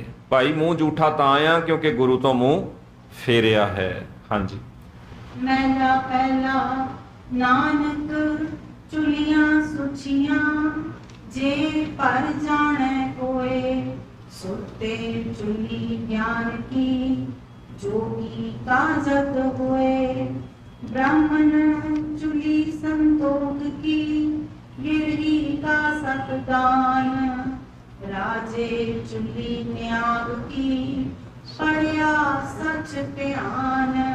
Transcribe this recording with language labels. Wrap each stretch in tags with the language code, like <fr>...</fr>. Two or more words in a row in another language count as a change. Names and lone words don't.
<pa>ਭਾਈ ਮੂੰਹ ਝੂਠਾ ਤਾਂ ਆ ਕਿਉਂਕਿ ਗੁਰੂ ਤੋਂ ਮੂੰਹ ਫੇਰਿਆ ਹੈ। ਹਾਂਜੀ। ਮਹਿਲਾ ਪਹਿਲਾ ਨਾਨਕ ਚੁਲੀਆਂ ਸੁਚੀਆਂ, ਜੇ ਪਰ ਜਾਣੈ ਕੋਏ ਸੁਤੇ ਚੁਲੀ ਗਿਆਨ ਕੀ, ਜੋਗੀ ਕਾਜਤ ਹੋਏ। ਬ੍ਰਾਹਮਣ ਚੁਲੀ ਸੰਤੋਖ ਕੀ, ਗਿਰਹੀ ਕਾ ਸਤਦਾਨ। ਰਾਜੇ ਚੁਲੀ ਨਿਆਗ ਕੀ, ਪੜ੍ਹਿਆ ਸਚ ਧਿਆਨ।</pa>